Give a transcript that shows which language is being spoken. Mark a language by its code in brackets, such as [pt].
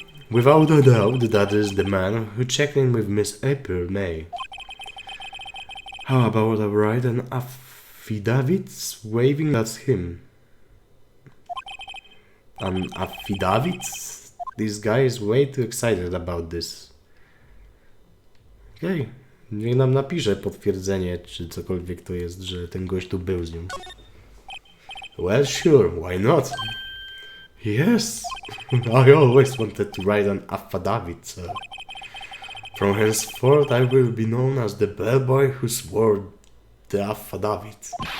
[en] Without a doubt, that is the man who checked in with Miss April May. How about a write an affidavit waving that's him? An affidavit? This guy is way too excited about this. [pl] Okej. Niech nam napisze potwierdzenie, czy cokolwiek to jest, że ten gość tu był z nią. [en] Well, sure, why not? Yes, I always wanted to write an affidavit, sir. From henceforth I will be known as the bellboy who swore the affidavit.